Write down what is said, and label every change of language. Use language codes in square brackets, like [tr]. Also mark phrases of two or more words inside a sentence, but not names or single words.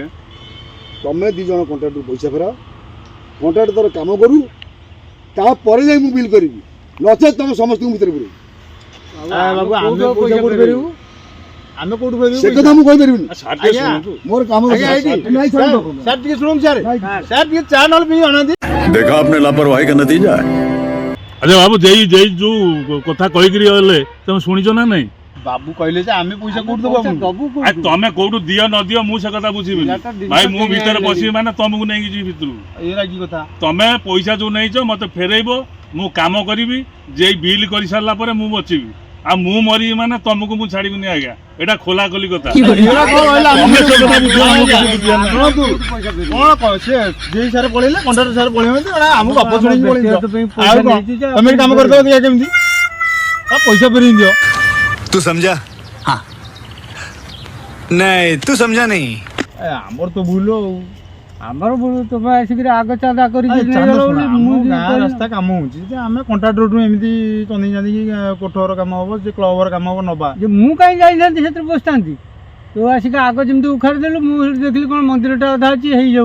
[or] ତମେ 2 ଜଣ କଣ୍ଟ୍ରାକ୍ଟରୁ ପଇସା ଫେରାଅ, କଣ୍ଟ୍ରାକ୍ଟ ତାର କାମ କରୁ, ତାପରେ ଯାଇ ମୁଁ ବିଲ୍ କରିବି, ନଚେତ୍ ତମେ ସମସ୍ତଙ୍କୁ ଭିତରେ ପୁରେଇବି। ବାବୁ ଆମେ ପଇସା କୋଉଠି ଫେରିବୁ? ଆମେ କୋଉଠି ଫେରିବୁ? ସେ କଥା ମୁଁ କହିପାରିବିନି, ସାର୍ ଟିକେ ଆଜ୍ଞା। ଶୁଣନ୍ତୁ। ମୋର କାମ ଅଛି। ଆଜ୍ଞା, ଏଇଠି। ନାଇଁ, ଛାଡି ଦିଅ। ସାର୍ ଟିକେ ଶୁଣନ୍ତୁ ସାର୍ ଟିକେ ଚା ନହେଲେ ପିଇ ଆଣନ୍ତି। [hi] देखा आपने लापरवाही का नतीजा है। [or] ଆଚ୍ଛା ବାବୁ, ଯେଇ ଯେଉଁ କଥା କହିକିରି ଗଲେ ତମେ ଶୁଣିଛ ନା ନାଇଁ? ବାବୁ କହିଲେ ଯେ ଆମେ ପଇସା କୋଉଠି ଦେବୁ ଆପଣଙ୍କୁ? ଆ ତମେ କୋଉଠୁ ଦିଅ ନ ଦିଅ ମୁଁ ସେ କଥା ବୁଝିବିନି ଭାଇ। ମୁଁ ଭିତରେ ପଶିବି ମାନେ ତମକୁ ନେଇକି ଯିବି ଭିତରକୁ। ଏଇରା କି କଥା? ତମେ ପଇସା ଯୋଉ ନେଇଛ ମତେ ଫେରେଇବ, ମୁଁ କାମ କରିବି, ଯେଇ ବିଲ୍ କରିସାରିଲା ପରେ ମୁଁ ବଚିବି। ଆଉ ମୁଁ ମରିବି ମାନେ ତମକୁ ମୁଁ ଛାଡ଼ିବିନି ଆଜ୍ଞା, ଏଇଟା ଖୋଲା ଖୋଲି କଥା। ଏଇରା କ'ଣ କହିଲା? ତମେ ସେ କଥା ବୁଝିବ ନା, ମୁଁ କିଛି ଶୁଣନ୍ତୁ, କ'ଣ ସେ ଯେଇ ସାର୍ ପଳେଇଲେ, କଣ୍ଟ୍ରାକ୍ଟର ସାର୍ ପଳେଇବେ, ଆମକୁ ଗପ ଶୁଣିକି ପଳେଇଛ। ଆଉ କ'ଣ ତମେ କାମ କରିଦେବ ଦେଖିଆ କେମିତି? ପଇସା ଫେରେଇ ଦିଅ। [hi] तू समझा? हाँ। नहीं तू समझा नहीं। [or] ଆମର ତ ଭୁଲ ଆଉ। ଆମର ତମେ ଆସିକିରି ଆଗ ଚାନ୍ଦା କରିକି ଆମ ଗାଁ ରାସ୍ତା କାମ ହଉଛି ଯେ ଆମେ କଣ୍ଟ୍ରାକ୍ଟରଠୁ ଏମିତି ଚନ୍ଦେଇ ଚାନ୍ଦିକି କୋଠର କାମ ହବ, ଯେ କ୍ଲବର କାମ ହବ ନବା। ଯେ ମୁଁ କାହିଁ ଯାଇଥାନ୍ତି ସେଥିରେ ବସିଥାନ୍ତି? ତୁ ଆସିକି ଆଗ ଯେମିତି ଉଖାଡ଼ି ଦେଲୁ, ମୁଁ ସେଠି ଦେଖିଲି କ'ଣ ମନ୍ଦିରଟା ଅଧା ଅଛି, ହେଇଯାଉ।